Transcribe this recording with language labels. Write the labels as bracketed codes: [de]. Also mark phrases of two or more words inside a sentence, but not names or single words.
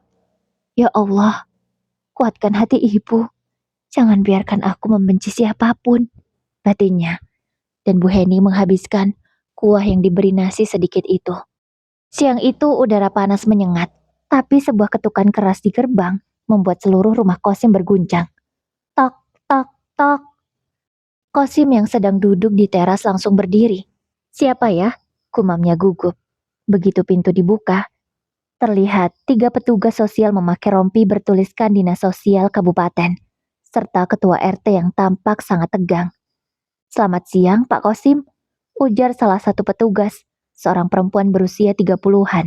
[ar] Ya Allah, [id] kuatkan hati ibu. Jangan biarkan aku membenci siapapun, batinnya. Dan Bu Henny menghabiskan kuah yang diberi nasi sedikit itu. Siang itu udara panas menyengat, tapi sebuah ketukan keras di gerbang membuat seluruh rumah Kosim berguncang. Tok, tok, tok. Kosim yang sedang duduk di teras langsung berdiri. Siapa ya? Kumamnya gugup. Begitu pintu dibuka, terlihat 3 petugas sosial memakai rompi bertuliskan Dinas Sosial Kabupaten, serta ketua RT yang tampak sangat tegang. Selamat siang, Pak Kosim, ujar salah satu petugas, seorang perempuan berusia 30-an.